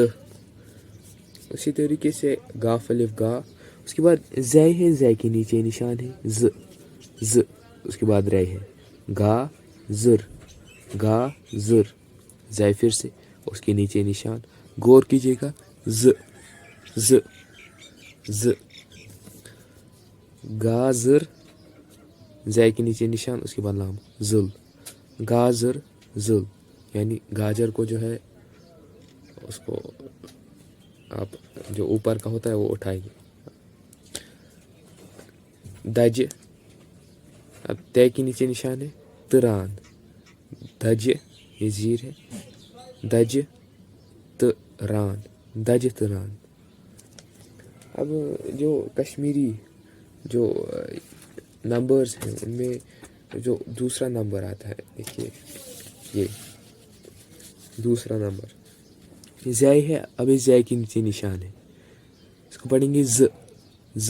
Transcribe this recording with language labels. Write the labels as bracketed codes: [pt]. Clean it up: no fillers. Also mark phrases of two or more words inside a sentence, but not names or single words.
[ur] اسی طریقے سے گاف الف گا. اس کے بعد زے ہے, زے کے نیچے نشان ہے ز ز. اس کے بعد رے ہے گا زر گا زر. زے پھر سے, اس کے نیچے نشان, غور کیجیے گا ز ز ز. گازر, زے کے نیچے نشان, اس کے بعد لام ذل. گازر ذل, یعنی گاجر کو جو ہے اس کو آپ جو اوپر کا ہوتا ہے وہ اٹھائیں گے. دج. اب تے کے نیچے نشان ہے تران. دج, یہ زیر ہے, دج تران دج تران. اب جو کشمیری جو نمبرز ہیں ان میں جو دوسرا نمبر آتا ہے, دیکھیے یہ دوسرا نمبر زے ہے. اب زے کے نیچے نشان ہے, اس کو پڑھیں گے ز ز.